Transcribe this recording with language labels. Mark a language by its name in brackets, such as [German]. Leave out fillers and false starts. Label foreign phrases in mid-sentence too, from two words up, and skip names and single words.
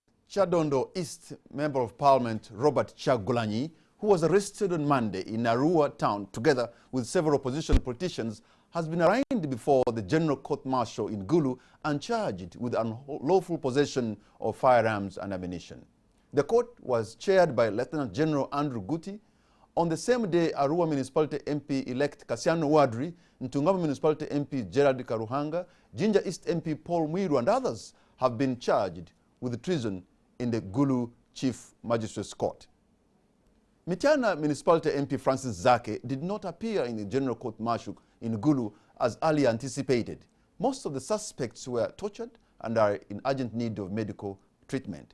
[English] Chadondo East Member of Parliament Robert Chagulanyi, who was arrested on Monday in Arua town together with several opposition politicians, has been arraigned before the General Court-Martial in Gulu and charged with unlawful possession of firearms and ammunition. The court was chaired by Lieutenant General Andrew Guti. On the same day, Arua Municipality MP-elect Kassiano Wadri, Ntungamo Municipality MP Gerald Karuhanga, Jinja East MP Paul Mwiru and others have been charged with treason in the Gulu Chief Magistrates Court. Mityana Municipality MP Francis Zake did not appear in the General Court-Martial in Gulu as earlier anticipated. Most of the suspects were tortured and are in urgent need of medical treatment.